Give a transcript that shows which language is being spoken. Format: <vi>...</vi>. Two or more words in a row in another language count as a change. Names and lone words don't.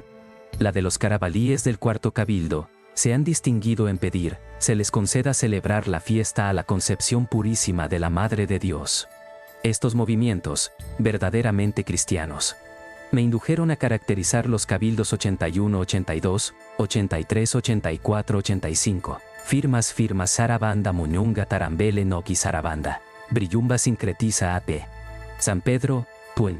<es>La de los carabalíes del cuarto cabildo, se han distinguido en pedir, se les conceda celebrar la fiesta a la Concepción Purísima de la Madre de Dios. Estos movimientos, verdaderamente cristianos, me indujeron a caracterizar los cabildos 81, 82, 83, 84, 85. Firmas Sarabanda Muñunga Tarambele Noki Sarabanda. Brillumba Sincretiza AP. San Pedro, Puen.</es>